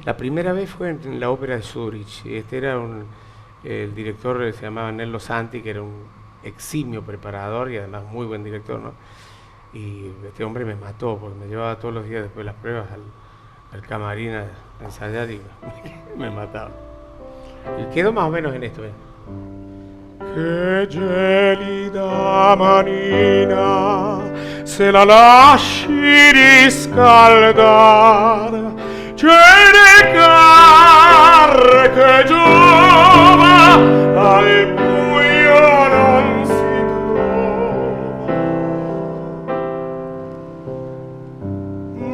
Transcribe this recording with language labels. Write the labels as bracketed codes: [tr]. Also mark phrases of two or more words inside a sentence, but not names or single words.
[es] La primera vez fue en la ópera de Zurich. Era el director se llamaba Nello Santi, que era un eximio preparador y además muy buen director, ¿no? Y este hombre me mató porque me llevaba todos los días después de las pruebas al camarín a ensayar y me mataba. Y quedó más o menos en esto, ¿eh? [it] Che gelida manina, se la lasci riscaldar, c'è carne che giova, al buio non si trova.